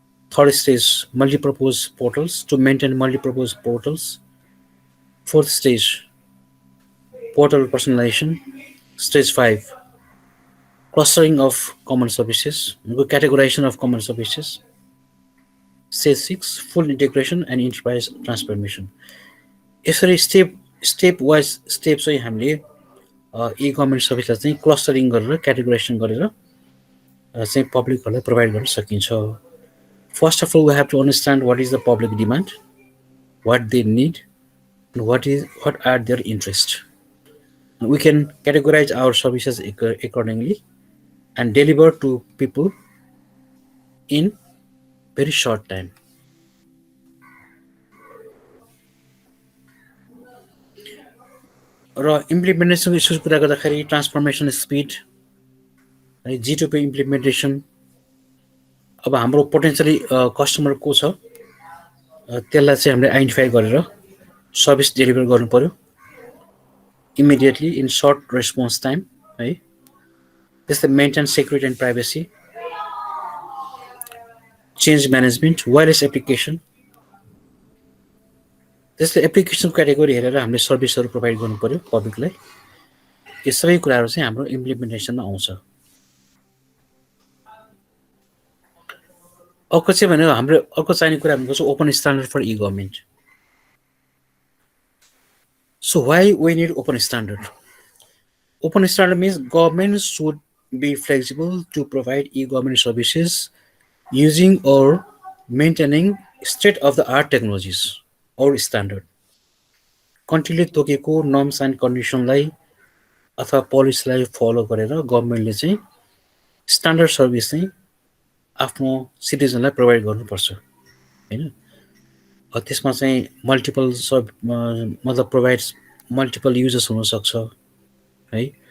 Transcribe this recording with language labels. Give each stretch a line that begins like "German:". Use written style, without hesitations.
English: Third stage, multi-purpose portals to maintain multi-purpose portals. Fourth stage, portal personalization. Stage 5, clustering of common services, categorization of common services. Stage 6, full integration and enterprise transformation.
Nepali: यसरी step wise step चाहिँ हामीले ई-गभर्नमेन्ट सर्भिसलाई चाहिँ clustering गरेर categorisation गरेर चाहिँ पब्लिकहरूलाई provide गर्न सकिन्छ.
English: First of all we have to understand what is the public demand, what they need, and what are their interest. We can categorize our services accordingly and deliver to people in very short time.
Nepali: र implementation issues कुरा गर्दाखेरि transformation speed, G2P implementation. अब हाम्रो potentially customer को छ त्यसलाई चाहिँ हामीले आइडेन्टिफाई गरेर सर्भिस डेलिभर गर्नु पर्यो
English: immediately in short response time
Nepali: है.
English: त्यस्तै maintain security and privacy, change management, wireless application.
Nepali: त्यस्तै एप्लिकेसन क्याटेगोरी हेरेर हामीले सर्भिसहरू प्रोभाइड गर्नु पर्यो पब्लिकलाई. यो सबै कुराहरू चाहिँ हाम्रो इम्प्लिमेन्टेसनमा आउँछ. अर्को चाहिँ भने हाम्रो अर्को चाहिने कुरा भनेको चाहिँ
English: Open standard for e government. So why we need open standard? Open standard means government should be flexible to provide e-government services using or maintaining state-of-the-art technologies or standard.
Nepali: कन्ट्रीले तोकेको norms and कन्डिसनलाई अथवा पोलिसीलाई follow गरेर गभर्नमेन्टले चाहिँ standard service चाहिँ आफ्नो सिटिजनलाई provide गर्नुपर्छ हैन. त्यसमा चाहिँ multiple मतलब प्रोभाइड्स मल्टिपल युजर्स हुन सक्छ है.